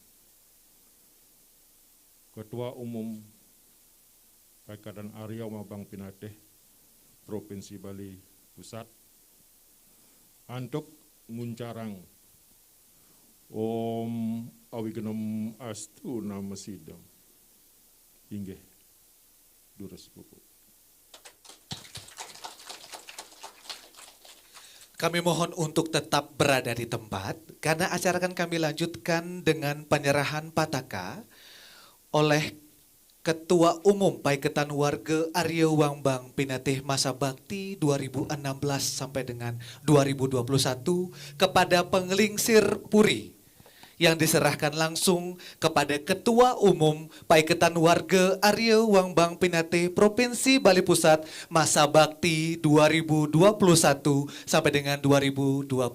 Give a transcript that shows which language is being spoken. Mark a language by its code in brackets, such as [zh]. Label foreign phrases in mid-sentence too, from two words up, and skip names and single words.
[ban] Ketua Umum Paikaran Arya Mabang Pinatih Provinsi Bali Pusat antuk nguncarang [sa] Om Awigenem Astu Nama Sidam [ban] inggih durus pupuk. [id] Kami mohon untuk tetap berada di tempat karena acara akan kami lanjutkan dengan penyerahan pataka oleh Ketua Umum Paiketan Warga Arya Wangbang Pinatih masa bakti 2016 sampai dengan 2021 kepada Penglingsir Puri yang diserahkan langsung kepada Ketua Umum Paiketan Warga Arya Wangbang Pinatih Provinsi Bali Pusat masa bakti 2021 sampai dengan 2026.